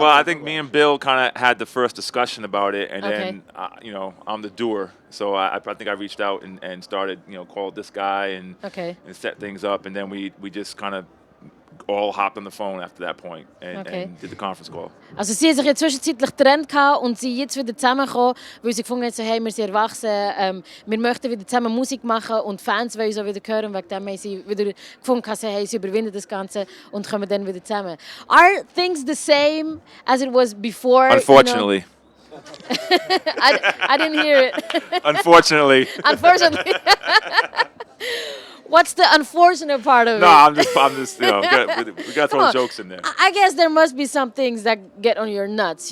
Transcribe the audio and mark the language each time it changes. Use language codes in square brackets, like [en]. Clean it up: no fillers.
[en] I think me and Bill kind of had the first discussion about it, and then I'm the doer. So I think I reached out and started, called this guy and set things up, and then we just kind of all hopped on the phone after that point and did the conference call. [de] Also sie haben sich ja zwischenzeitlich getrennt und sind jetzt wieder zusammengekommen, weil sie gefunden haben, so, hey, wir sind erwachsen, wir möchten wieder zusammen Musik machen und Fans wollen uns auch wieder hören. Wegen dem haben sie wieder gefunden, so, hey, sie überwinden das Ganze und kommen dann wieder zusammen. [en] Are things the same as it was before? Unfortunately. I didn't hear it. Unfortunately. Unfortunately. What's the unfortunate part of it? No, I'm just, we got to throw jokes in there. I guess there must be some things that get on your nuts.